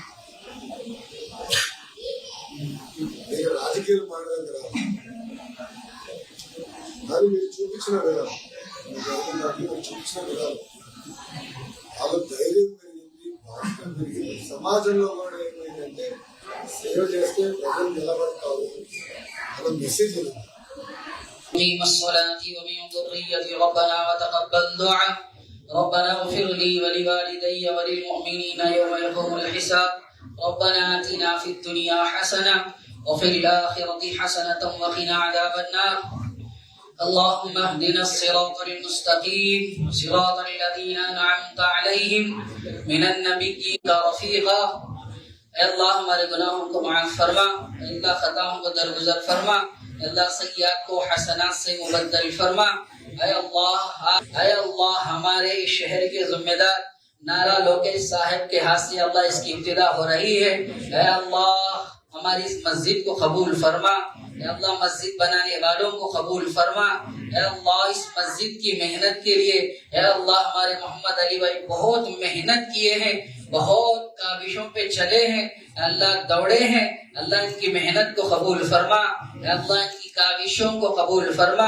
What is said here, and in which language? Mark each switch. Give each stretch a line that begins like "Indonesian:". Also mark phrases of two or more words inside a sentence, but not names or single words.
Telugu: నేను రాజకీయాలు మాట్లాడడం కదా కానీ మీరు చూపించిన విధానం మీరు చూపించిన విధానం వాళ్ళ ధైర్యం పెరిగింది, బాధ్యత పెరిగింది. సమాజంలో కూడా ఏమైందంటే సేవ చేస్తే ప్రజలు నిలబడతారు అన్న మెసేజ్ ఉంది.
Arabic: مقيم الصلاة ومن ذريتي ربنا وتقبل دعاء ربنا اغفر لي ولوالدي وللمؤمنين يوم يقوم الحساب ربنا آتنا في الدنيا حسنة وفي الآخرة حسنة وقنا عذاب النار اللهم اهدنا الصراط المستقيم صراط الذين أنعمت عليهم من النبيين رفيقا
Urdu: اے اللہ ہمارے گناہوں کو معاف فرما، اللہ خطاؤں کو درگزر فرما، اللہ سیئات کو حسنات سے مبدل فرما۔ اے اللہ ہمارے شہر کے ذمہ دار نارا لوکیش صاحب کے ہاتھ سے اللہ اس کی ابتدا ہو رہی ہے، اے اللہ ہماری اس مسجد کو قبول فرما، اے اللہ مسجد بنانے والوں کو قبول فرما، اے اللہ اس مسجد کی محنت کے لیے اے اللہ ہمارے محمد علی بھائی بہت محنت کیے ہیں، بہت کاوشوں پہ چلے ہیں، اللہ دوڑے ہیں، اللہ ان کی محنت کو قبول فرما، اے اللہ ان کی کاوشوں کو قبول فرما۔